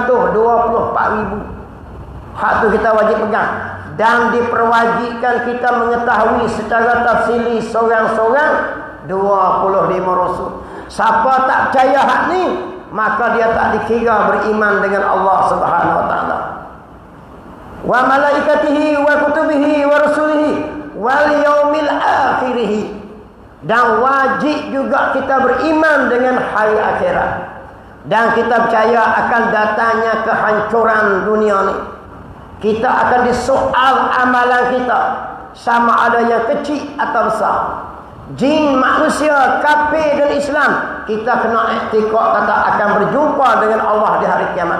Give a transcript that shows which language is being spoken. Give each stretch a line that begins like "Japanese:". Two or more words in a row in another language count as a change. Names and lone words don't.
Malay: 124,000. Hak tu kita wajib pegang. Dan diperwajibkan kita mengetahui secara tafsili seorang-seorang 25 rasul. Siapa tak percaya hak ni, maka dia tak dikira beriman dengan Allah
Arabic: سبحانه وتعالى. وملائكته وكتبه ورسله واليوم الآخر.
Malay: Dan wajib juga kita beriman dengan hari akhirat. Dan kita percaya akan datangnya kehancuran dunia ni. Kita akan disoal amalan kita, sama ada yang kecil atau besar. Jin, manusia, kafir dan Islam, kita kena i'tiqad kata akan berjumpa dengan Allah di hari kiamat.